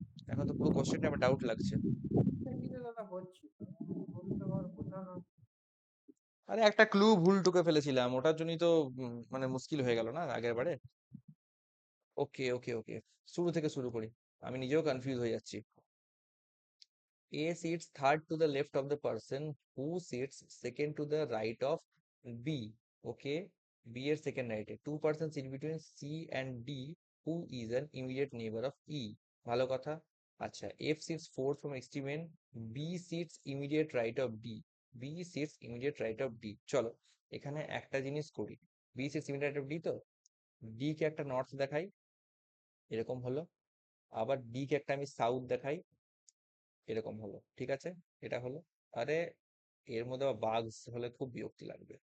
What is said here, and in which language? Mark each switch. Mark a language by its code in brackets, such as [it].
[bn] এখন তো পুরো কোশ্চেনটা আমার ডাউট লাগছে। দাদা হচ্ছে বলতে পারবো কোথাও না। আরে একটা ক্লু ভুল টুকে ফেলেছিলাম, ওটার জন্যই তো মানে মুশকিল হয়ে গেল না আগের বারে। ওকে ওকে ওকে, শুরু থেকে শুরু করি, আমি নিজেও কনফিউজ হয়ে যাচ্ছি। [en] A sits third to the left of the person who sits second to the right of B. Okay, B এর second right এ two persons sit between C and D who is an immediate neighbor of E. [bn] ভালো কথা। [en] আচ্ছা, F sits fourth from extreme end, B sits immediate right of D, B sits immediate right of D। [bn] চলো এখানে একটা জিনিস করি, [en] B sits immediate right of D, [bn] তো D কে একটা নর্থ দেখাই, এরকম হলো। আবার D কে একটা আমি সাউথ দেখাই, এরকম হলো, ঠিক আছে, এটা হলো। আরে এর মধ্যে আবার বাগস হলে খুব বিরক্তি লাগবে।